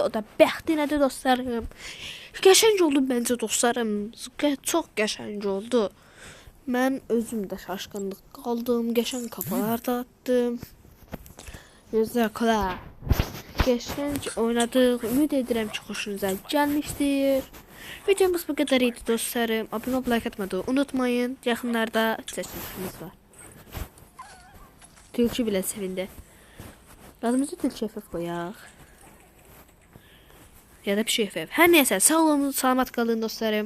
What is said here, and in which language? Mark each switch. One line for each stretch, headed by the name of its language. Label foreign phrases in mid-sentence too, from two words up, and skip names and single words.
Azerbaijani: O da bəxtinədir dostlarım. Qəşəng oldu bence dostlarım. Çox qəşəng oldu. Mən özüm də şaşkınlıq qaldım. Qəşəng
Turkish: kafalar da attım.
Azerbaijani: Gözəklər. Qəşəng oynadık. Ümid edirəm ki xoşunuza gəlmişdir. Videomuz bu kadar idi dostlarım.
Turkish: Abone olup like atmayı unutmayın.
Azerbaijani: Yaxınlarda seçimimiz var.
Turkish: Tilki bile sevindi. Adımızı Tilki FF koyaq. Ya da bir şey FF.
Azerbaijani: Her neyse sağ olun, salamat kalın dostlarım.